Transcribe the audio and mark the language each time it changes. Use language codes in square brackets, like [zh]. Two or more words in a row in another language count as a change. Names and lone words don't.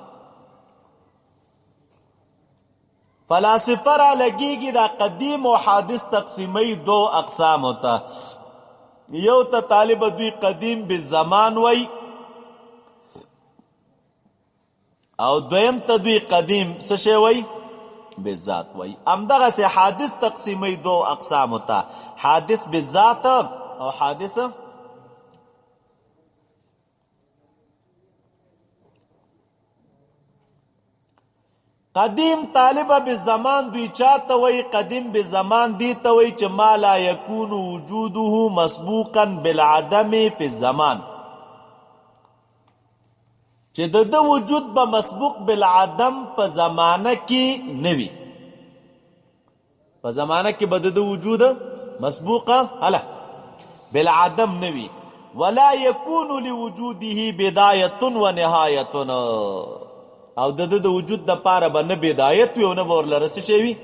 [ps] فلاسفه را لګیږي دا قدیم او حادث تقسیمی [ur] دو اقسام ہوتا. [ps] یو ته طالب دوی قدیم بالزمان وی، او دویم ته دوی قدیم څه شی وی؟ بالذات وی. همدغسې حادث تقسیمی [ur] دو اقسام ہوتا، [ps] حادث بالذات او حادث قدیم. طالبه بالزمان دوی چاته وی؟ قدیم بالزمان دی ته وی چې [ar] ما لا یکون وجوده مسبوقا بالعدم فی الزمان، [ps] چې د وجود به مسبوق بالعدم په زمانه کې نوي. په زمانه کې به د وجود مسبوقه بالعدم نوي. [ar] ولا یکون لوجوده بدایه و نهایه، [ps] او د وجود د پاره به نه بدایت وي او نه به ورله څه شی وي.